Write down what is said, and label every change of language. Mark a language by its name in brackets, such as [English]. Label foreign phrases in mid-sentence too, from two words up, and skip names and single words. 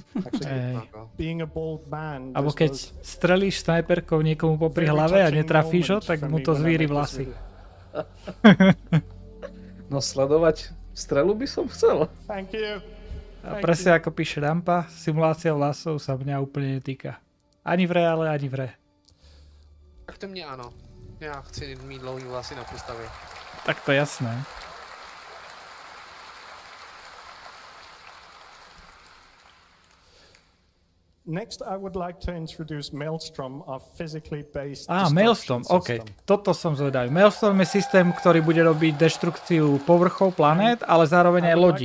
[Slovak] Alebo keď strelíš snajperkou niekomu popri hlave a netrafíš ho, tak mu to zvíri vlasy. No sledovať strelu by som chcel. A presne ako píše Rampa, simulácia vlasov sa mňa úplne netýka. Ani v reále, ani v re. Tak to mne áno. [Czech] Ja chci mít dlouhý vlasy na postavě. [Slovak] Tak to je jasné. [English] Next, I would like to introduce Maelstrom, a physically based Maelstrom, [Slovak] OK. Toto som zvedavý. Maelstrom je systém, ktorý bude robiť deštrukciu povrchov planét, ale zároveň aj lodí.